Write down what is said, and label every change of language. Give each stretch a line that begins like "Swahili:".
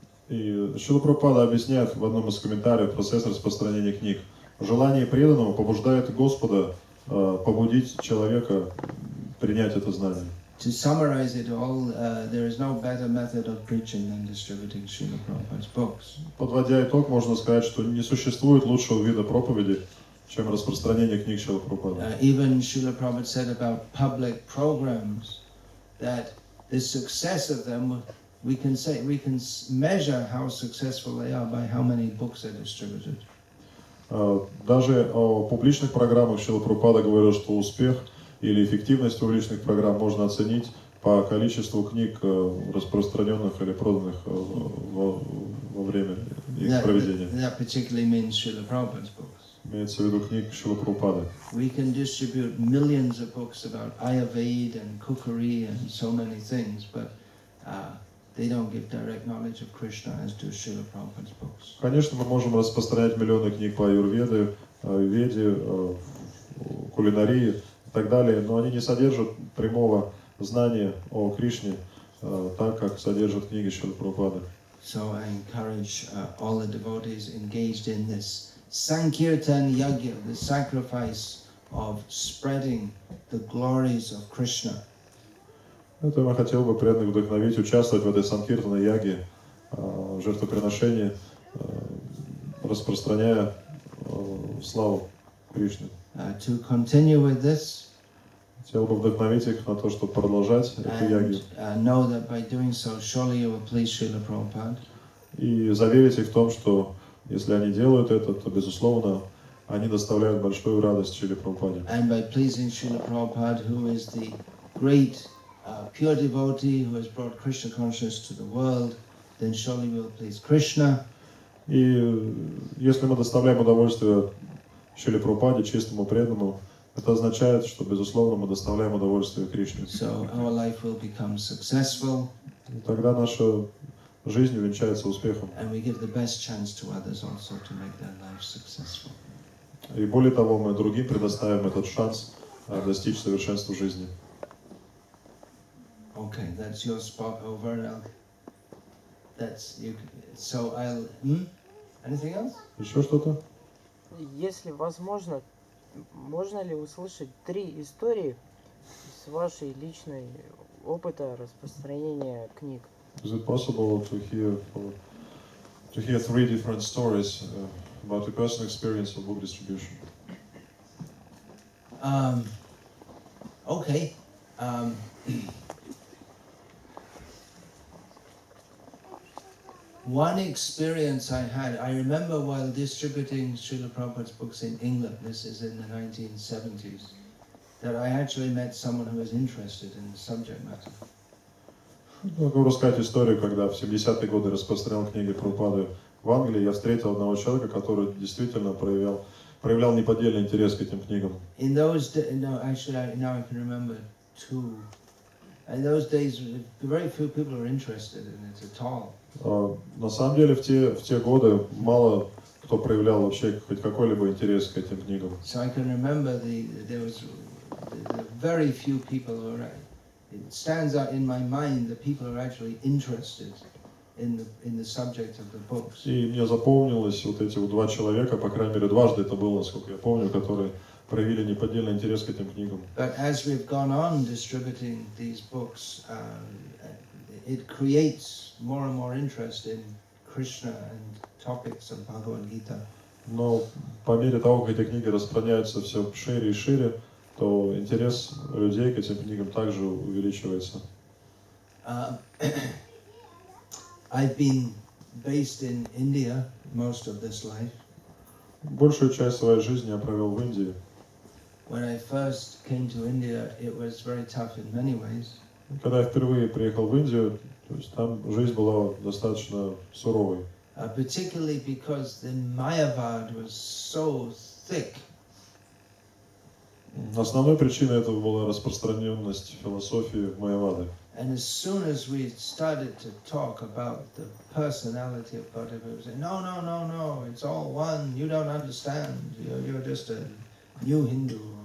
Russian: И Шрила Прабхупада объясняет в одном из комментариев процесс распространения книг. Желание преданного побуждает Господа побудить человека принять это знание.
English: To summarize it all, there is no better method of preaching than distributing Srila Prabhupada's books.
Russian: Подводя итог, можно сказать, что не существует лучшего вида проповеди, чем распространение книг Шрилы Прабхупады.
English: Even Srila Prabhupada said about public programs that the success of them, we can measure how successful they are by how many books are distributed.
Russian: Даже о публичных программах Шрила Прабхупада говорил, что успех или эффективность публичных программ можно оценить по количеству книг, распространенных или проданных во время их проведения.
English: That particularly means Srila Prabhupada's books.
Russian: Имеется в виду книг Шрилы Прабхупады.
English: We can distribute millions of books about Ayurveda and cookery and so many things, but they don't give direct knowledge of Krishna as do Srila Prabhupada's books.
Russian: Конечно, мы можем распространять миллионы книг по аюрведе, веде, кулинарии и так далее, но они не содержат прямого знания о Кришне, так как содержат книги Шрилы Прабхупады.
English: So I encourage all the devotees engaged in this Sankirtan Yagya, the sacrifice of spreading the glories of Krishna.
Russian: Это я хотел бы преданных вдохновить, участвовать в этой санкиртана яге, жертвоприношении, распространяя славу Кришны.
English: To continue with this,
Russian: Хотел бы вдохновить их на то, чтобы продолжать эту ягу.
English: Know that by doing so, surely you will please Srila Prabhupada.
Russian: И заверить их в том, что если они делают это, то, безусловно, они доставляют большую радость Шриле Прабхупаде.
English: And by pleasing Srila Prabhupada, who is the great pure devotee who has brought Krishna consciousness to the world, then surely we will please Krishna.
Russian: И если мы доставляем удовольствие Шриле Прабхупаде, чистому преданному, это означает, что, безусловно, мы доставляем удовольствие Кришне.
English: So our life will become successful.
Russian: И тогда наша жизнь увенчается успехом.
English: And we give the best chance to others also to make their lives successful.
Russian: И более того, мы другим предоставим этот шанс достичь совершенства жизни.
English: Okay, that's your spot over. That's you. So I'll. Anything else?
Russian: Еще что-то? Если возможно, можно ли услышать 3 истории с вашей личной опыта распространения книг?
English: Is it possible to hear 3 different stories about your personal experience of book distribution? Okay. One experience I had, I remember while distributing Srila Prabhupada's books in England, this is in the 1970s, that I actually met someone who was interested in the subject matter.
Russian: Могу рассказать историю, когда в 70-е годы распространял книги Прабхупады в Англии, я встретил одного человека, который действительно проявлял неподдельный интерес к этим книгам.
English: In those days, no, actually, now I can remember 2. In those days, very few people were interested in it at all.
Russian: На самом деле, в те годы мало кто проявлял вообще хоть какой-либо интерес к этим книгам.
English: So I can remember there was the very few people who are. It stands out in my mind that people are actually interested in the subject of the books.
Russian: И мне запомнилось вот эти вот два человека, по крайней мере дважды это было, насколько я помню, которые проявили неподдельный интерес к этим книгам.
English: But as we've gone on distributing these books, it creates more and more interest in Krishna and topics of Bhagavad Gita.
Russian: Но по мере того, как эти книги распространяются все шире и шире, то интерес людей к этим книгам также увеличивается.
English: I've been based in India most of this life.
Russian: Большую часть своей жизни я провел в Индии.
English: When I first came to India, it was very tough in many ways.
Russian: Когда я впервые приехал в Индию, то есть там жизнь была достаточно суровой.
English: Particularly because the Mayavad was so thick.
Russian: Основной причиной этого была распространенность философии Майявады.
English: And as soon as we started to talk about the personality of Bhakti, we would say, no, it's all one, you don't understand, you're just a new Hindu.